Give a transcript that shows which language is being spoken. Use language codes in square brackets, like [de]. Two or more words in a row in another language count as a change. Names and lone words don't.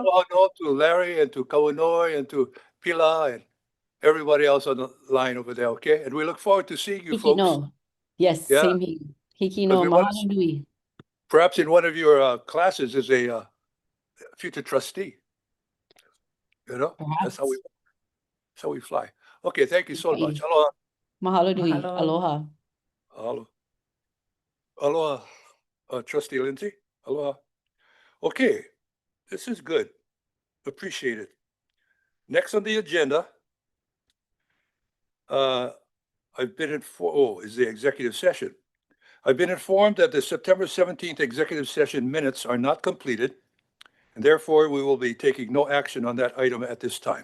[en] aloha to Larry and to Kawanoi and to Pila and everybody else on the line over there, okay? And we look forward to seeing you Hiki folks. no. Yes, Yeah. same here. Hiki Because no, we wanna [haw] mahalo nui. [en] Perhaps in one of your classes as a future trustee. You know, that's how we fly. Okay, thank you so much. Okay. Aloha. [haw] Mahalo nui. [en] Mahalo. Aloha. Aloha. Aloha, Trustee Lindsay. Aloha. Okay, this is good. Appreciate it. Next on the agenda, I've been informed, is the executive session. I've been informed that the September 17th executive session minutes are not completed, and therefore we will be taking no action on that item at this time.